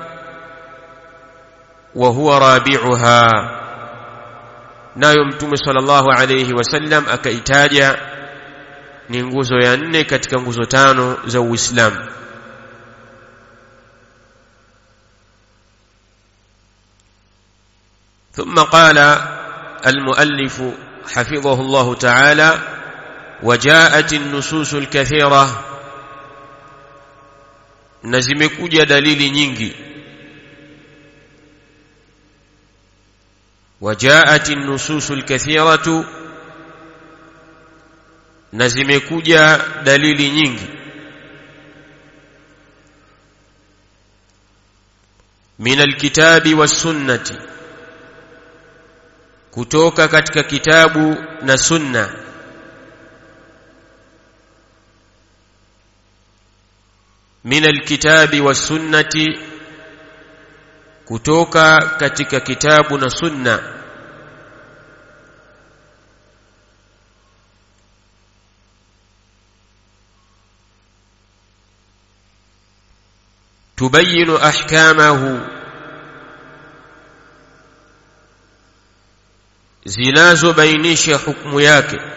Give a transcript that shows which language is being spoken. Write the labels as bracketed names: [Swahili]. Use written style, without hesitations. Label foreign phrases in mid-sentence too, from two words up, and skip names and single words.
[Arabic] وهو رابعها, [Swahili] nayo Mtume [Arabic] صلى الله عليه وسلم [Swahili] akaitaja ni nguzo ya 4 katika nguzo 5 za Uislamu. [Arabic] ثم قال المؤلف حفظه الله تعالى: وجاءت النصوص الكثيرة, [Swahili] na zimekuja dalili nyingi. [Arabic] وجاءت النصوص الكثيرة, [Swahili] na zimekuja dalili nyingi. [Arabic] من الكتاب والسنة, [Swahili] kutoka katika kitabu na sunna. [Arabic] من الكتاب والسنة, [Swahili] kutoka katika kitabu na sunna, [Arabic] تبين أحكامه, [Swahili] zinazobainisha hukumu yake.